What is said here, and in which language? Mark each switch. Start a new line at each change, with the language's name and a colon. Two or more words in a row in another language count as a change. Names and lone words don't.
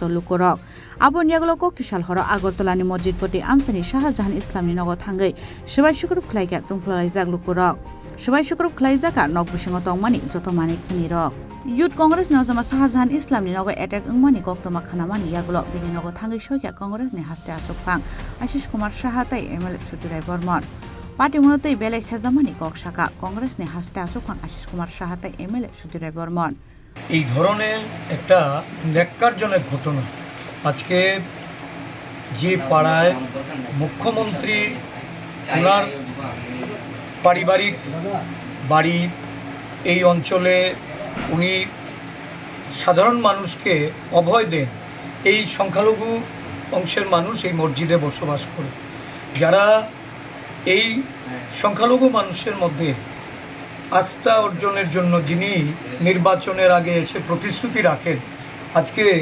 Kok Borok: लुकरक आबो नियागलो कक्तिसाल हर आगरतलानि मस्जिद पति आमसानि शाहजहान इस्लामनि नग थांगै सबाय शुक्र खुलायका तुंफ्लालायजाक लुकरक सबाय शुक्र खुलायजाका नग बिसिङ तंमानि जत मानि खनिरक युथ कांग्रेस नजमा शाहजहान इस्लामनि नग अटैक अंगमानि कक्तमा खानामानि यागलो बिनि नग थांगै सयका कांग्रेसनि हास्ते आचकफां आशीष कुमार साहातै एमएलए सुदुराय बर्मन पार्टी मुनतै बेलाय सेजामानि कक्साका कांग्रेसनि हास्ते आचकफां आशीष कुमार साहातै एमएलए सुदुराय बर्मन
Bangla: এই ধরনের একটা ন্যাক্কারজনক ঘটনা আজকে যে পাড়ায় মুখ্যমন্ত্রী ওনার পারিবারিক বাড়ি এই অঞ্চলে উনি সাধারণ মানুষকে অভয় দেন এই সংখ্যালঘু অংশের মানুষ এই মসজিদে বসবাস করে যারা এই সংখ্যালঘু মানুষের মধ্যে আস্থা অর্জনের জন্য যিনি নির্বাচনের আগে এসে প্রতিশ্রুতি রাখেন আজকে